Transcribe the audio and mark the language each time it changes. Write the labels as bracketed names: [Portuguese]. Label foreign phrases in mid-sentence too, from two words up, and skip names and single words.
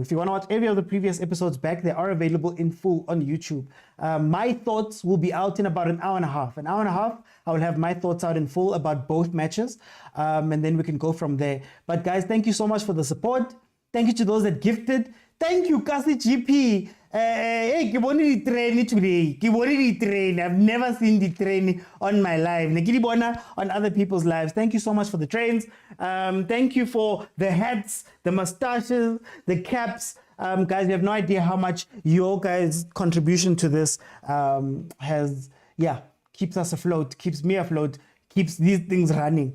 [English] If you want to watch every of the previous episodes back, they are available in full on YouTube. My thoughts will be out in about an hour and a half. An hour and a half, I will have my thoughts out in full about both matches, and then we can go from there. But guys, thank you so much for the support. Thank you to those that gifted. Thank you, Kasi GP. [Southern Sotho] Hey, ke bone di train today. Ke bone di train. [English] I've never seen the train on my life. [Southern Sotho] Ne ke di bona [English] on other people's lives. Thank you so much for the trains. Thank you for the hats, the mustaches, the caps. Guys, you have no idea how much your guys' contribution to this keeps us afloat, keeps me afloat, keeps these things running.